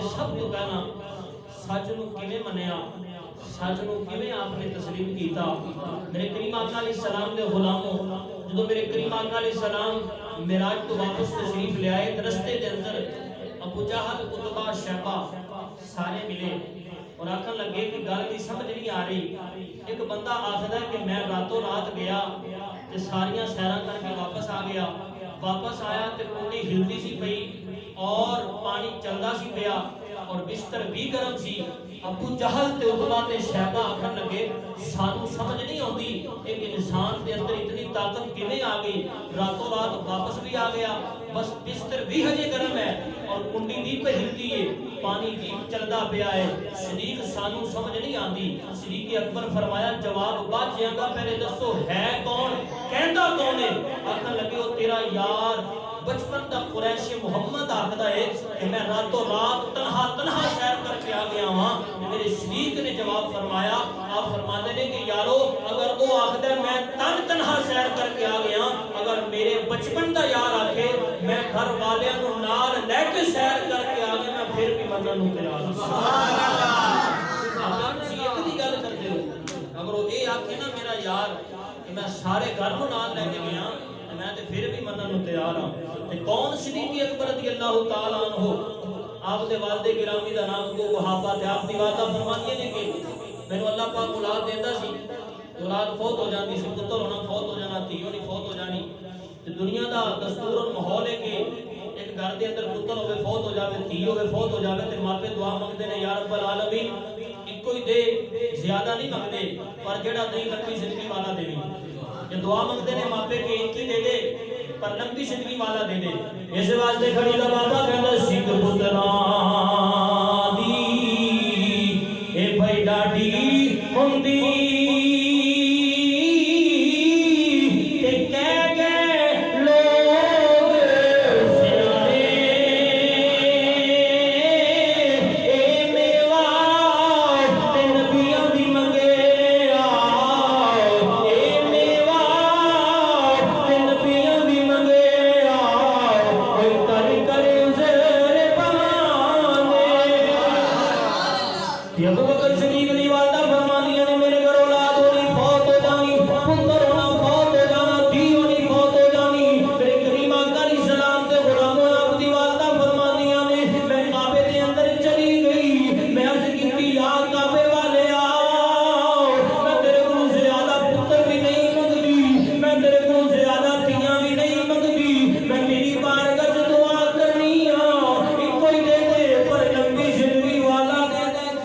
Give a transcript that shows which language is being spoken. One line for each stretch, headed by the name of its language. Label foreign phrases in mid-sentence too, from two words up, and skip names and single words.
Punjabi: سب تو پہلا سچ نو کیویں منیا سچ نو کیویں آپ نے تسلیم کیتا میرے کریم آقا علیہ السلام دے غلاموں جدو میرے کریم آقا علیہ السلام معراج تو واپس تشریف لے آئے رستے دے اندر ابو جہل عتبہ شیبہ سارے ملے اور آکھن لگے کہ گل دی سمجھ نہیں آ رہی ایک بندہ آکھدا ہے کہ میں راتوں رات گیا تے ساریاں سیراں کر کے واپس آ گیا واپس آیا تے کنڈی ہلدی سی پئی اور پانی چلدا سی پیا اور بستر بھی گرم سی ابو جہل تے عتبہ تے شیبہ آکھن لگے سانو سمجھ نہیں آندی ایک انسان دے اندر اتنی طاقت کیویں آ گئی راتوں رات واپس بھی آ گیا بس بستر بھی ہجے گرم ہے اور کنڈی بھی پہ ہلدی ہے پانی بھی چلدا پیا ہے صدیق سانو سمجھ نہیں آندی صدیق اکبر فرمایا جواب باجیاں دا پہلے دسو ہے کون کہندا کون ہے آکھن لگے او تیرا یار بچپن دا قریش محمد آکھدا ہے کہ میں راتوں رات تنہا سیر کر کے آ گیا ہاں میرے صدیق نے جواب فرمایا
Urdu: آپ فرماتے ہیں
Punjabi: کہ یارو اگر وہ آکھدا ہے میں تنہا سیر کر کے آ گیا اگر میرے بچپن دا یار آکھے میں گھر والیاں نو نال لے کے سیر کر کے آ گیا میں پھر بھی منن نو تیار سبحان اللہ تسی ایک دی گل کرتے ہو اگر وہ اے آکھے نا میرا یار کہ میں سارے گھر نو نال لے کے گیا میں تے پھر بھی منن نو تیار ہاں تے کون صدیق اکبر
Arabic: رضی اللہ تعالی عنہ
Punjabi: آپ دے والد گرامی دا نام کو وہابہ تے آپ دی والدہ فرماتی نے کہ مینوں اللہ پاک اولاد دیندا سی اولاد فوت ہو جاندی سی پتر ہونا فوت ہو جانا دھی ہونی فوت ہو جانی تے دنیا دا دستور اور ماحول ہے کہ ایک گھر دے اندر پتر ہوے فوت ہو جاوے دھی ہوے فوت ہو جاوے تے ماپے دعا منگدے نے
Arabic: یا رب العالمین
Punjabi: اکو ہی دے زیادہ نہیں منگدے پر جڑا نہیں لمبی زندگی والا دے یہ دعا منگتے ہیں ماپے کے ایک ہی دے دے پر لمبی زندگی والا دے دے اس واسطے کھڑی دا بابا کہندا سکھ پتراں دی اے بھائی ڈاڈی ہوندی تے کہہ گئے لوگ سیانے اے میوا تے نبیاں دی منگے ابو بکر صدیق دی والدہ فرمانیاں نے میرے گھر اولاد ہونی فوت ہو جانی پتر ہونا فوت ہو جانا دھی ہونی فوت ہو جانی میرے کریم آقا علیہ السلام دے غلاموں آپ دی والدہ فرمانیاں نے میں کعبے دے اندر چلی گئی میں عرض کی یا کعبے والے آؤ میں تیرے کو زیادہ پتر بھی نہیں منگدی میں تیرے کو زیادہ دھیاں بھی نہیں منگدی میں تیری بارگاہ وچ دعا کرنی ہاں اکو ہی دے دے پر لمبی زندگی والا دے دے